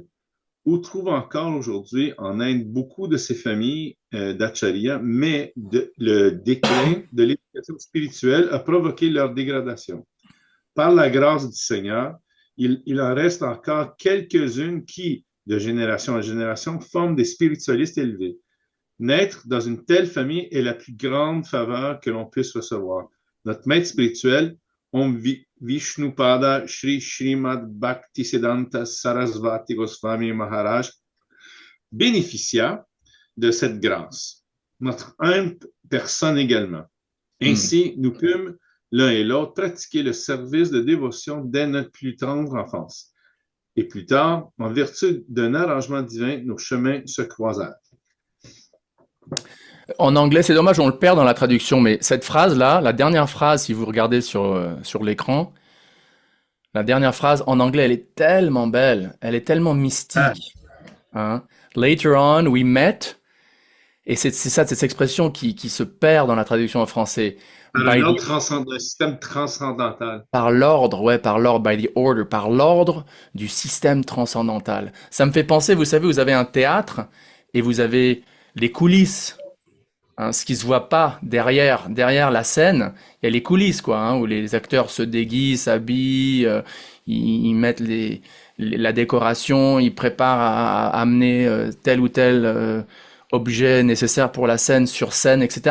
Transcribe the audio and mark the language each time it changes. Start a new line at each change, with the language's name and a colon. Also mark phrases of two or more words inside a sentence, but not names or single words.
French: On trouve encore aujourd'hui en Inde beaucoup de ces familles d'acharya, mais le déclin de l'éducation spirituelle a provoqué leur dégradation. Par la grâce du Seigneur, il en reste encore quelques-unes qui, de génération en génération, forment des spiritualistes élevés. Naître dans une telle famille est la plus grande faveur que l'on puisse recevoir. Notre maître spirituel, Om Vishnupada Shri Srimad Bhaktisiddhanta Sarasvati Goswami Maharaj, bénéficia de cette grâce. Notre humble personne également. Ainsi, nous pûmes, l'un et l'autre, pratiquer le service de dévotion dès notre plus tendre enfance. Et plus tard, en vertu d'un arrangement divin, nos chemins se croisèrent. En anglais, c'est dommage, on le perd dans la traduction, mais cette phrase-là, la dernière phrase, si vous regardez sur l'écran, la dernière phrase en anglais, elle est tellement belle, elle est tellement mystique. Hein?
English: Later on, we met,
French: et c'est ça, cette expression qui se perd dans la traduction en français. Par un système transcendantal. Par l'ordre, ouais, par l'ordre,
English: by the order,
French: par l'ordre du système transcendantal. Ça me fait penser, vous savez, vous avez un théâtre et vous avez les coulisses. Hein, ce qui se voit pas derrière la scène, il y a les coulisses, quoi, hein, où les acteurs se déguisent, s'habillent, ils mettent la décoration, ils préparent à amener tel ou tel objet nécessaire pour la scène sur scène, etc.